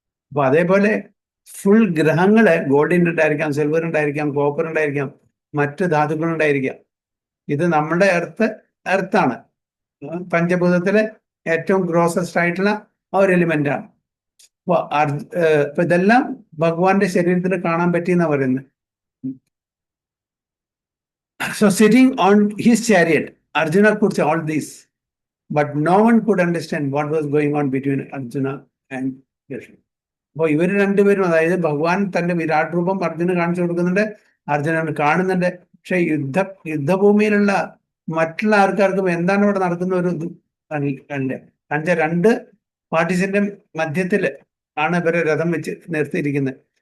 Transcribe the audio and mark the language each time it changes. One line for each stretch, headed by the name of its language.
Malayalam: അപ്പൊ അതേപോലെ ഫുൾ ഗ്രഹങ്ങള് ഗോൾഡിൻ്റെ ഉണ്ടായിരിക്കാം, സിൽവർ ഉണ്ടായിരിക്കാം, കോപ്പർ ഉണ്ടായിരിക്കാം, മറ്റ് ധാതുക്കൾ ഉണ്ടായിരിക്കാം. ഇത് നമ്മുടെ എർത്താണ്, പഞ്ചഭൂതത്തിലെ ഏറ്റവും ഗ്രോസസ്റ്റ് ആയിട്ടുള്ള ആ ഒരു എലിമെന്റ് ആണ്. അപ്പൊ ഇതെല്ലാം ഭഗവാന്റെ ശരീരത്തിൽ കാണാൻ പറ്റിയെന്നാ പറയുന്നത്.
English: So sitting on his chariot, Arjuna could see all this, but no one could understand what was going on between Arjuna and Krishna.
Malayalam: അപ്പൊ ഇവര് രണ്ടുപേരും, അതായത് ഭഗവാൻ തന്റെ വിരാട് രൂപം അർജുന് കാണിച്ചു കൊടുക്കുന്നുണ്ട്, അർജുനൻ കാണുന്നുണ്ട്. പക്ഷെ യുദ്ധഭൂമിയിലുള്ള മറ്റുള്ള ആൾക്കാർക്കും എന്താണ് ഇവിടെ നടക്കുന്ന ഒരു ഇത് കണ്ട രണ്ട് പാർട്ടീസിന്റെ മധ്യത്തില് ആണ് ഇവരെ രഥം വെച്ച് നിർത്തിയിരിക്കുന്നത്.